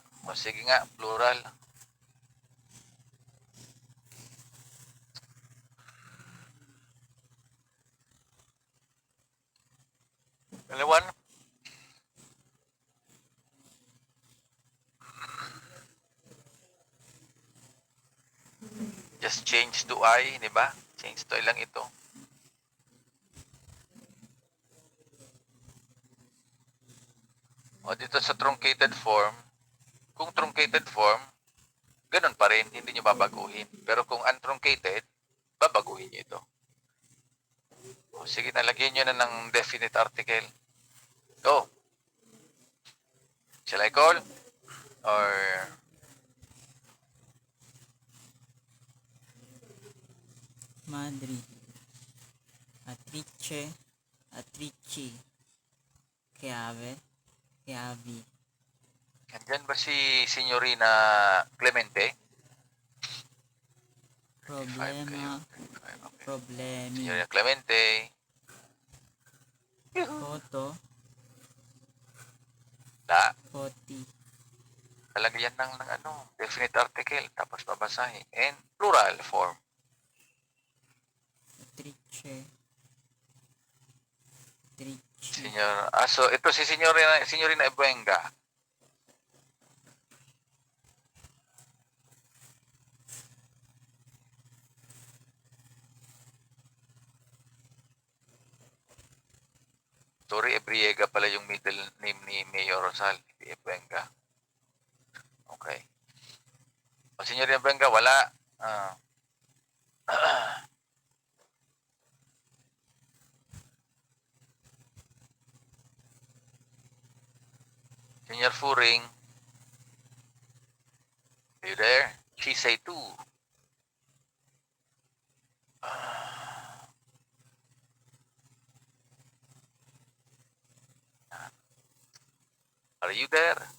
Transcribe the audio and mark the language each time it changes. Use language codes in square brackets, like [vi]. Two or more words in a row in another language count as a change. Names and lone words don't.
[tl] Sige nga, [en] plural. Anyone? Just change to I, [tl] di ba? [en] Change to I [tl] lang ito. Dito sa [en] truncated form, [tl] kung [en] truncated form, [tl] ganun pa rin, hindi nyo babaguhin. Pero kung untruncated, babaguhin nyo ito. Sige, nalagyan nyo na ng [en] definite article. Go. Shall I call? Or [it] Madri, attrice, attrici, chiave, chiavi. [tl] andyan ba si Signorina Clemente? [it] Problema, problemi. Signorina Clemente. Foto, foti. [tl] Lalagyan ng [en] definite article, [tl] tapos babasahin. [en] And plural form. Attrice, attrici. [tl] So ito si Signorina Ebuenga. Sorry, Ebriega pala yung middle name ni Mayor Rosal, hindi Ebuenga. [en] Okay. [tl] Signorina Ebuenga, wala. [it] Senior Furing, [en] are you there? She say too. Are you there?